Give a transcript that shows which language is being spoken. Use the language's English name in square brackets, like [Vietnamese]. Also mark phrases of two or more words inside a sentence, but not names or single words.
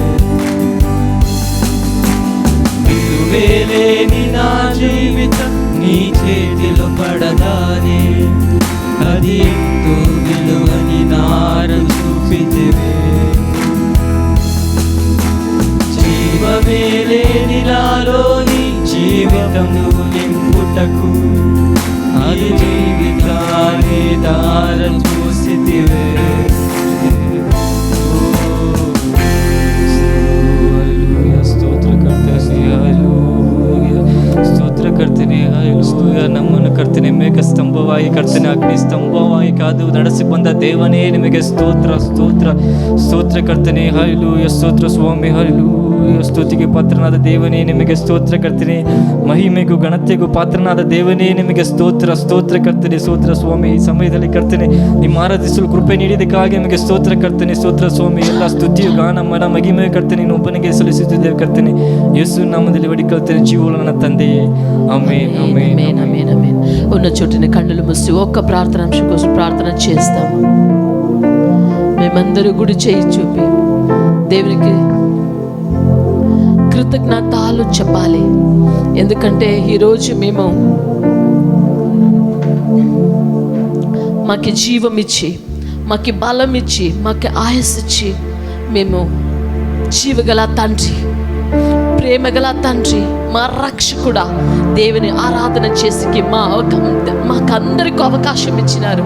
[Telugu] విలువేలేని నా జీవితం నీ చేతిలో పడగానే అది ఎంతో విలువని నార చూపితివే. జీవమేలేని నాలోని జీవితము నింపుటకు అది జీవితాన్ని దార చూసితివే. [Kannada] ಸ್ತೋತ್ರ ಕರ್ತನೆ, ಹಲ್ಲೆಲೂಯಾ. ನಮ್ಮನ್ನು ಕರ್ತನೆ ಮೇಘ ಸ್ತಂಭವಾಗಿ, ಕರ್ತನೆ ಅಗ್ನಿ ಸ್ತಂಭವಾಗಿ ಕಾದು ನಡೆಸಿ ಬಂದ ದೇವನೇ ನಿಮಗೆ ಸ್ತೋತ್ರ, ಸ್ತೋತ್ರ, ಸ್ತೋತ್ರ ಕರ್ತನೆ. ಹಲ್ಲೆಲೂಯಾ. ಸ್ತೋತ್ರ ಸ್ವಾಮಿ, ಹಲ್ಲೆಲೂಯಾ. ಸ್ತುತಿಗೆ ಪಾತ್ರನಾದ ದೇವನೇ ನಿಮಗೆ ಸ್ತೋತ್ರ ಕರ್ತನೆ. ಮಹಿಮೆಗೂ ಘನತೆಗೂ ಪಾತ್ರನಾದ ದೇವನೇ ನಿಮಗೆ ಸ್ತೋತ್ರ, ಸ್ತೋತ್ರ ಕರ್ತನೆ. ಸ್ತೋತ್ರ ಸ್ವಾಮಿ. ಈ ಸಮಯದಲ್ಲಿ ಕರ್ತನೆ ನಿಮ್ಮ ಆರಾಧಿಸಲು ಕೃಪೆ ನೀಡಿದಕ್ಕಾಗಿ ನಿಮಗೆ ಸ್ತೋತ್ರ ಕರ್ತನೆ. ಸ್ತೋತ್ರ ಸ್ವಾಮಿ. ಎಲ್ಲ ಸ್ತುತಿಯು ಗಾನ ಮನ ಮಹಿಮೆ ಕರ್ತನೆ ನೀನು ಒಬ್ಬನಿಗೆ ಸಲ್ಲಿಸುತ್ತಿದ್ದೇವೆ ಕರ್ತನೆ. ಯೇಸು ನಾಮದಲ್ಲಿ ಬೇಡಿಕೊಳ್ಳುತ್ತೇನೆ ಜೀವವುಳ್ಳ ನನ್ನ ತಂದೆಯೇ, ಆಮೆನ್, ಆಮೆನ್, [Telugu] ఆమేన్, ఆమేన్, ఆమేన్. ఉన్న చోటుని కన్నులు మూసి ఒక్క ప్రార్థనాంశం కోసం ప్రార్థన చేస్తాము. మేమందరూ గుడి చేయి చూపి దేవునికి కృతజ్ఞతలు చెప్పాలి. ఎందుకంటే ఈరోజు మేము మాకు జీవం ఇచ్చి, మాకు బలం ఇచ్చి, మాకు ఆయుస్సు ఇచ్చి, మేము జీవగల తండ్రి, ప్రేమగల తండ్రి, మా రక్షకుడా దేవుని ఆరాధన చేసి మాకందరికీ అవకాశం ఇచ్చినారు.